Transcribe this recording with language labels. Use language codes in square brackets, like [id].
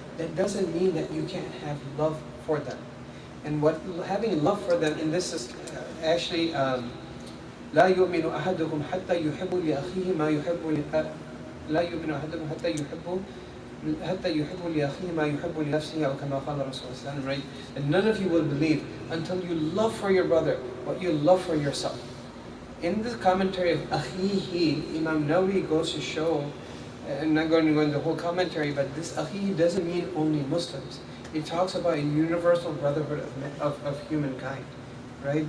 [en] That doesn't mean that you can't have love for them. And what having love for them in this is actually [ar] لا يؤمن أحدكم حتى يحب لأخيه ما يحب لا يؤمن أحدكم حتى يحب لأخيه ما يحب لنفسه أو كما قال رسول الله, [en] right? And none of you will believe until you love for your brother what you love for yourself. In the commentary of Akhihi, Imam Nawawi goes to show, I'm not going to go into the whole commentary, but this Akhihi doesn't mean only Muslims. It talks about a universal brotherhood of humankind, right?